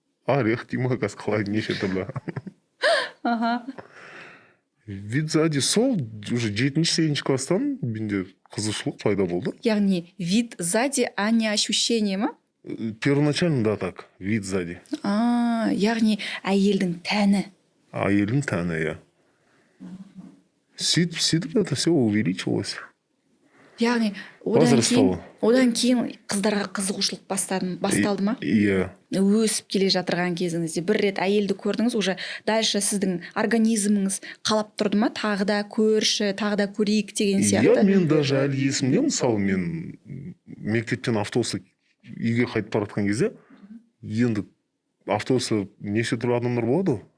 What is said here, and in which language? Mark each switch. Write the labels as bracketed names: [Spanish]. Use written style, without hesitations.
[Kazakh] Орех деймін, қазір қалай неше түрлі. [Russian] Вид сзади [Kazakh] сол уже 7-8 класстан менде қызығушылық пайда болды. [Russian] Яғни вид сзади, а не ощущение ма? Первоначально да так, вид сзади. [Kazakh] Яғни әйелдің тәні. Әйелдің тәні, иә. [Russian] Сөйтіп это все увеличилось. [Kazakh] Яғни одан кейін қыздарға қызығушылық басталды ма? Иә. Өсіп келе жатырған кезіңізде бір рет әйелді көрдіңіз, уже дальше сіздің организміңіз қалап тұрды ма? Тағы да көрші, тағы да көрейік деген сияқты. Иә, мен даже әлі есімде, мысалы, мен мектептен автобуста үйге қайтып бара жатқан кезде, енді автобуста неше түрлі адамдар болады ғой.